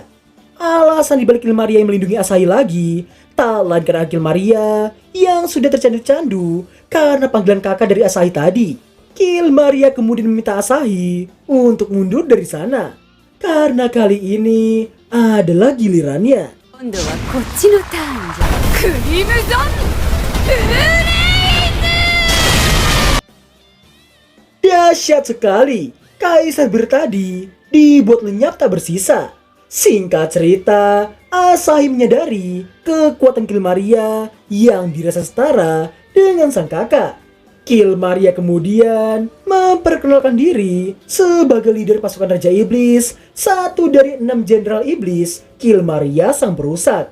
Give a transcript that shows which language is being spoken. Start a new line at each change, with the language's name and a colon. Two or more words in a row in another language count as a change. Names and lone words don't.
Indonesian: Alasan dibalik Kilmaria yang melindungi Asahi lagi, tak lain karena Kilmaria yang sudah tercandu-candu karena panggilan kakak dari Asahi tadi. Kilmaria kemudian meminta Asahi untuk mundur dari sana, karena kali ini adalah gilirannya.
Japanese: 今度はこっちのターンじゃ。クリムゾンフルレイズ。
Indonesian: Dahsyat sekali, Kaisar Bir tadi dibuat lenyap tak bersisa. Singkat cerita, Asahi menyadari kekuatan Kilmaria yang dirasa setara dengan sang kakak. Kilmaria kemudian memperkenalkan diri sebagai leader pasukan Raja Iblis, satu dari 6 jenderal iblis, Kilmaria sang perusak.